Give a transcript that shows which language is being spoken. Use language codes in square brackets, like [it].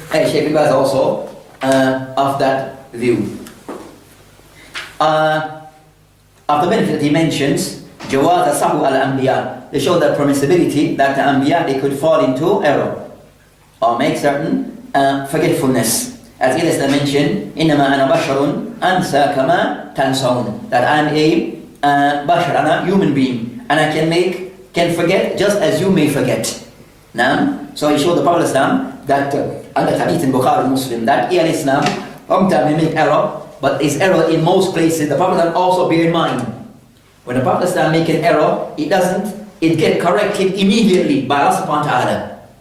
[en] Shaykh bin Baz also of that view. Of the benefit that he mentions, Jawaz Sahw al-Anbiya. They show that permissibility that the Anbiya, they could fall into error or make certain forgetfulness. As Islam mentioned, [ar] إِنَّمَا أَنَا بَشَرٌ أَنْسَى كَمَا تَنْسَوْنَ. [en] That I'm a bashar, I'm a human being, and I can forget just as you may forget. Now, so he showed the Prophet Islam that under Hadith in Bukhari Muslim that Islam sometimes may make error, but is error in most places. The Prophet also bear in mind, when the Prophet make an error, it get corrected immediately by Allah subhanahu wa ta'ala.